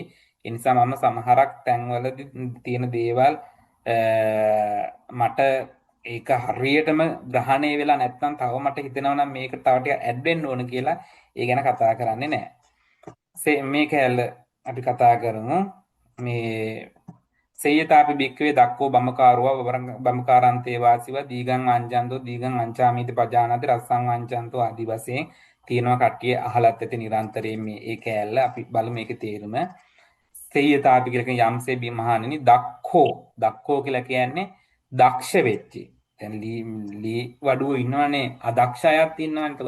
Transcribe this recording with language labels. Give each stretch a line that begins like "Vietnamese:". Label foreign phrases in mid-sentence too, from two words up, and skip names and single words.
Sinhala: ඒ නිසා මම සමහරක් තැන්වලදී තියෙන දේවල් මට ඒක හරියටම ග්‍රහණය වෙලා නැත්තම් තව මට හිතෙනවා නම් මේක තව ටිකක් ඇඩ් වෙන්න ඕන කියලා ඒ ගැන කතා කරන්නේ නැහැ. මේ කැලේ අපි කතා කරමු. මේ
Pali: සේයතාපි භික්ඛවේ දක්කෝ බමකාරෝ බමකාරන්තේ වාසිව දීගං වංජන්තෝ දීගං වංචාමීති පජානාති රස්සං වංචන්තෝ
Sinhala: ආදි වශයෙන් තියෙනවා. කට්ටිය අහලත් ඇති නිරන්තරයෙන් මේ ඒ කෑල්ල අපි බලමු මේකේ තේරුම. සේයතාපි කියලා කියන යම්සේ බිමහණෙනි දක්කෝ කියලා කියන්නේ දක්ෂ වෙච්චි. දැන් ලී වඩුව ඉන්නවනේ අදක්ෂ අයත් ඉන්නවනේ.